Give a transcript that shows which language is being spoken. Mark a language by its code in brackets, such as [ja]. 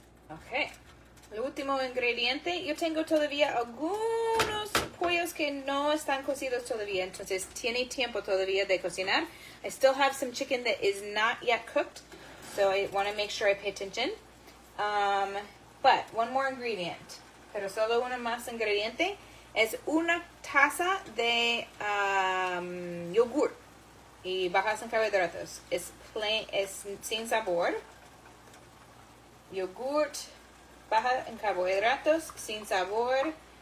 [es] Ok, el último ingrediente. Yo tengo todavía algunos pollos que no están cocidos todavía, entonces tiene tiempo todavía de cocinar. [en] I still have some chicken that is not yet cooked, so I want to make sure I pay attention. But 1 more ingredient, [es] pero solo uno más ingrediente, es 1 taza de yogur y bajas en carbohidratos. Es sin sabor. Yogurt, baja en carbohidratos, sin sabor.